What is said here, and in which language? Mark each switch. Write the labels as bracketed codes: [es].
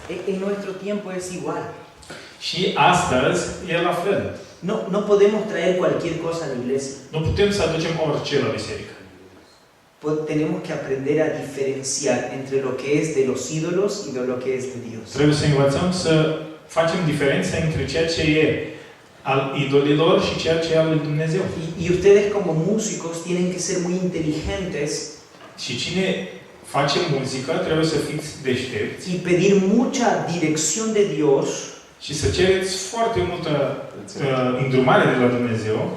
[es] En nuestro tiempo es igual. [ro] Și astăzi e la fel. [es] No podemos traer cualquier cosa a la iglesia. [ro] Nu putem să aducem orice la biserică. [es] Tenemos que aprender a diferenciar entre lo que es de los ídolos y de lo que es de Dios. [ro] Trebuie să învățăm să facem diferența între ceea ce e al idolilor și ceea ce e al lui Dumnezeu. [es] Y ustedes como músicos tienen que ser muy inteligentes [ro] Și cine face muzică trebuie să fiți deștepți [es] y pedir mucha dirección de Dios [ro] și să cereți foarte multă îndrumare de la Dumnezeu